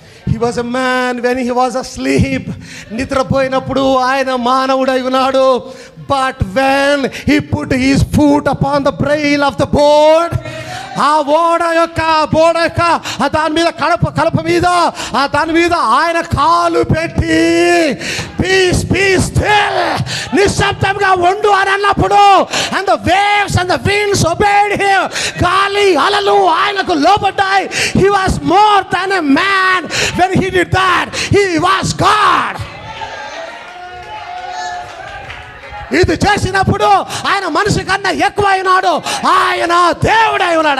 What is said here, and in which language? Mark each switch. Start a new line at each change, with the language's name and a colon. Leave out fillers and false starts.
English: He was a man when he was asleep.
Telugu: నిద్రపోయినప్పుడు ఆయన మానవుడై ఉన్నాడు.
English: But when he put his foot upon the brail of the board,
Telugu: ఆ బోడ యొక్క దాని మీద కలప మీద దాని మీద ఆయన కాలు పెట్టి
English: peace still,
Telugu: నిశ్శబ్దంగా ఉండు అని అన్నప్పుడు,
English: and the waves and the winds obeyed him,
Telugu: గాలి అలలు ఆయనకు లోబడ్డాయి.
English: He was more than a man when he did that. He was God.
Telugu: ఇది చేసినప్పుడు ఆయన మనిషి కన్నా ఎక్కువ అయినాడు, ఆయన దేవుడై ఉన్నాడు.